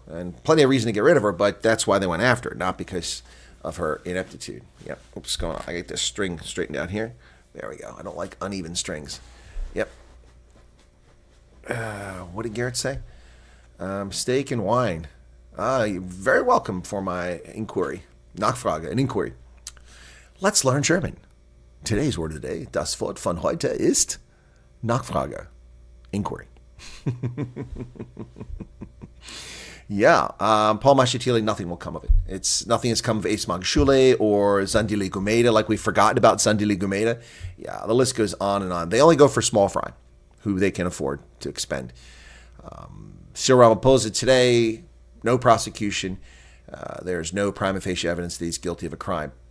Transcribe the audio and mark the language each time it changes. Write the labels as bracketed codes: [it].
[en] And plenty of reason to get rid of her, but that's why they went after her, not because of her ineptitude. Yep. What's going on? I get this string straightened out here. There we go. I don't like uneven strings. Yep. What did Garrett say? Steak and wine. You're very welcome for my inquiry. Nachfrage, an inquiry. Let's learn German. Today's word of the day, [de] das Wort von heute ist Nachfrage, [en] inquiry. Yeah, Paul Mashatile, nothing will come of it. Nothing has come of Ace Magshule or Zandile Gumeda, like we've forgotten about Zandile Gumeda. Yeah, the list goes on and on. They only go for small fry, who they can afford to expend. Cyril Ramaphosa today, no prosecution. There's no prima facie evidence that he's guilty of a crime.